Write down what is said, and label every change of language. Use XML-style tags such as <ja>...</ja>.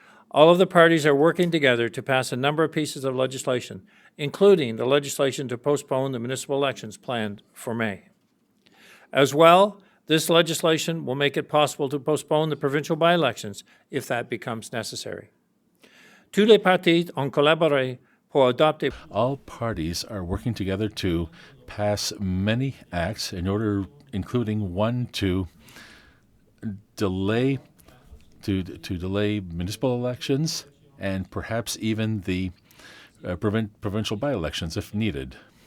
<en>All of the parties are working together to pass a number of pieces of legislation, including the legislation to postpone the municipal elections planned for May. As well, this legislation will make it possible to postpone the provincial by-elections if that becomes necessary.</en> <fr>Tous les partis ont collaboré pour adopter.</fr> <en>All parties are working together to pass many acts including one to delay municipal elections and perhaps even the provincial by-elections if needed.</en>